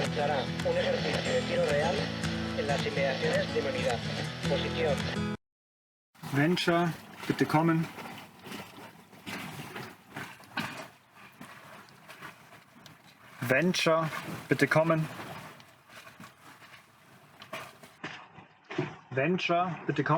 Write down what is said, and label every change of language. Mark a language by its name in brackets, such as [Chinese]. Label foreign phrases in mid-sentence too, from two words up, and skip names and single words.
[Spanish] Realizará un ejercicio de tiro real en las inmediaciones de mi unidad. Posición. [German] Venture, bitte kommen. Venture, bitte kommen. Venture, bitte kommen.